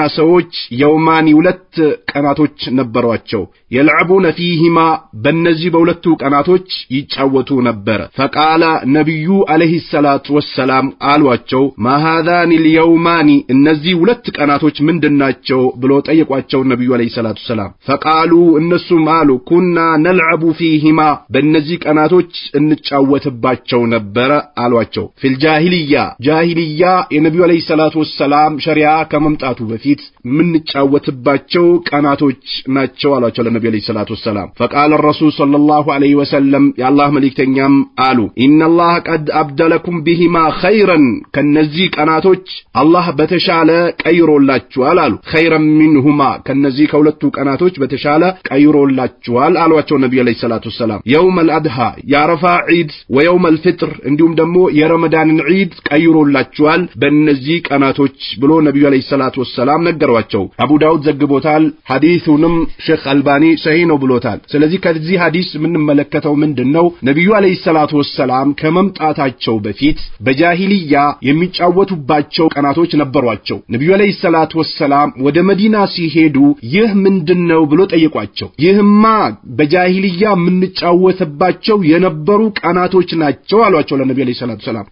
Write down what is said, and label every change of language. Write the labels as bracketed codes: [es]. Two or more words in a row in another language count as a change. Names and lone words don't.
[am] ሰዎች የውማኒ ሁለት ቀናቶች ነበሯቸው። [ar] يلعبون فيهما [am] በእነዚህ በሁለቱ ቀናቶች ይጫወቱ ነበር። ፈቃለ ነብዩ [ar] عليه الصلاة والسلام [am] አሏቸው [ar] ما هذان اليومان [am] እነዚህ ሁለት ቀናቶች ምንድናቸው ብሎ ጠየቋቸው ነብዩ [ar] عليه الصلاة والسلام። [am] ፈቃሉ እነሱም አሉ [ar] كنا نلعب فيهما [am] በእነዚህ ቀናቶች እንጫወትባቸው ነበር አሏቸው። ፊል ጃሂልያ የነብዩ [ar] عليه الصلاة والسلام [am] ሸሪዓ ከመምጣቱ በፊት ምን ጫወትባቸው ቀናቶች ናቸው አሏቸው ለነብዩ [ar] عليه الصلاة والسلام። فقال الرسول صلى الله عليه وسلم يا الله [am] መልእክተኛም አሉ [ar] ان الله قد ابدلكم بهما خيرا [am] ከነዚህ ቀናቶች አላህ በተሻለ ቀይሮላችኋል አሉ። [ar] خيرا منهما [am] ከነዚህ ከሁለቱ ቀናቶች በተሻለ ቀይሮላችኋል አሏቸው ነብዩ [ar] عليه الصلاة والسلام። يوم الاضحى [am] የአረፋ ዒድ [ar] ويوم الفطر [am] እንዲሁም ደግሞ የረመዳንን ዒድ ቀይሮላችኋል በእነዚህ ቀናቶች ብሎ ነብዩ [ar] عليه الصلاة والسلام [am] ነገሯቸው። አቡ ዳውድ ዘግቦታል። ሐዲሱንም ሼክ አልባኒ ሰሂህ ነው ብሎታል። ስለዚህ ከዚህ ሐዲስ የምንመለከተው ምንድነው? ነብዩ [ar] عليه الصلاة والسلام [am] ከመምጣታቸው በፊት በጃሂልያ የሚጫወቱባቸው ቀናቶች ነበሯቸው። ነብዩ [ar] عليه الصلاة والسلام [am] ወደ መዲና ሲሄዱ ይህ ምንድነው ብሎ ጠየቋቸው። ይህማ በጃሂልያ የምንጫወትባቸው የነበሩ ቀናቶች ናቸው አሏቸው ለነብዩ [ar] عليه الصلاة والسلام።